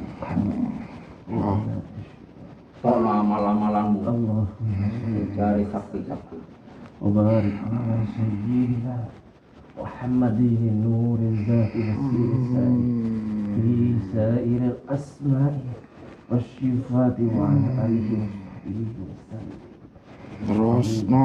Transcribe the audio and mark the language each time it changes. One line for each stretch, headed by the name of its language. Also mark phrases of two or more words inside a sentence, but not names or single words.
Javanese: Wah. Tolong amalan-amalanmu.
Arabic: اللهم صل
Indonesian: Cari sakti-sakti.
Arabic: وبارك على سيدنا محمد نور الذات والسر في سائر الأسماء والصفات وعلى آله وصحبه وسلم.
Javanese: Terus no.